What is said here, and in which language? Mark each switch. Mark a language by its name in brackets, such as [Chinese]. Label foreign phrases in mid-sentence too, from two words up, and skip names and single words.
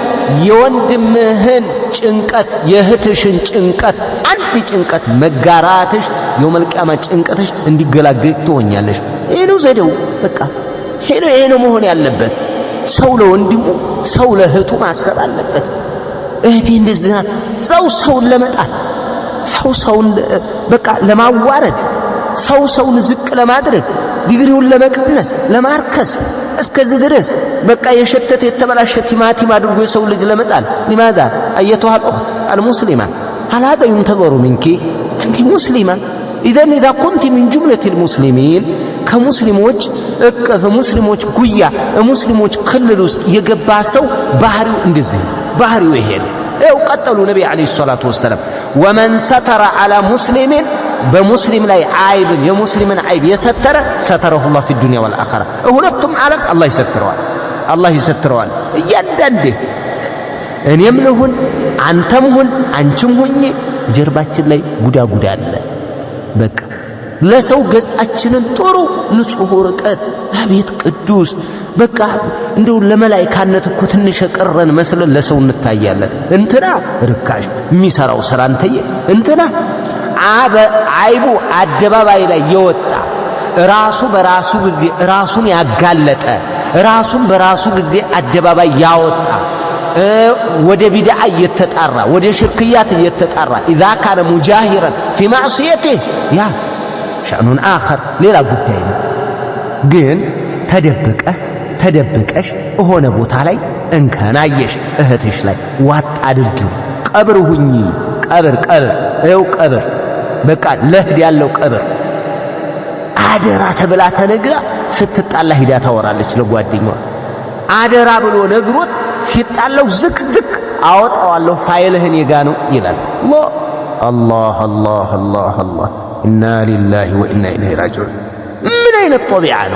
[Amharic] የወንድምህን ጭንቀት የእህትሽን ጭንቀት አንድ ጭንቀት መጋራትሽ [Arabic] يوم القيامة [Amharic] ጭንቀትሽ እንዲገላገል ትሆኛለሽ። ይሄ ነው ዘዴው። በቃ ይሄ ነው መሆን ያለበት። ሰው ለወንድሙ ሰው ለእህቱ ማሰብ አለበት። እህቴ እንደዚህ ሰውን ለመጣል ሰውን በቃ ለማዋረድ ሰውን ዝቅ ለማድረግ ዲግሪውን ለመቀነስ ለማርከስ እስከዚህ ድረስ በቃ የሸተተ የተበላሸ ቲማቲም አድርጎ የሰው ልጅ ለመጣል [Arabic] لماذا ايتها الاخت المسلمه هل هذا ينتظر منك انت مسلمه اذا كنت من جمله المسلمين [Amharic] ከሙስሊሞች ሙስሊሞች ጉያ ሙስሊሞች ክልል ውስጥ የገባ ሰው ባህሪው እንደዚህ ባህሪው ይሄ ነው። ቀጠሉ ነብይ [Arabic] عليه الصلاة والسلام ومن ستر على [Amharic] ሙስሊም በሙስሊም ላይ አይብን የሙስሊምን አይብ የሰተረ [Arabic] ستره الله في الدنيا والاخره [Amharic] ሁለቱም ዓለም አላህ ይሰትረዋል። እያንዳንዴ እኔም ልሁን አንተም ሁን አንቺም ሁኚ ጀርባችን ላይ ጉዳጉዳ አለ። በቃ ለሰው ገጻችንን ጥሩ ንጹህ ወርቀት አቤት ቅዱስ በቃ እንደው ለመላእክነት እኮ ትንሽ ቀረን መስለን ለሰው እንታያለን። እንትና ርካሽ የሚሰራው ስራ እንትና አይቡ አደባባይ ላይ የወጣ ራሱ በራሱ ጊዜ ራሱን ያጋለጠ ራሱን በራሱ ጊዜ አደባባይ ያወጣ ወደ ቢድዓ እየተጣራ ወደ ሽርክያት እየተጣራ [Arabic] اذا كان مجاهرا في معصيته [Amharic] ያ [Arabic] شأنه آخر [Amharic] ሌላ ጉዳይ ነው። ግን ተደብቀሽ ሆነ ቦታ ላይ እንከናየሽ እህትሽ ላይ ዋጥ አድርጊው። ቀብር ሁኚ ቀብር በቃ ለህድ ያለው ቀብር አደራ ተብላ ተነግራ ስትጣላ ሂዳ ታወራለች ለጓደኛዋ። አደራ ብሎ ነግሮት ሲጣለው ዝክ አወጣዋለሁ ፋይልህን የጋ ነው ይላል። አላህ [Arabic] إنا لله وإنا إليه راجعون። [Amharic] ምን አይነት ጦቢዓ ነው?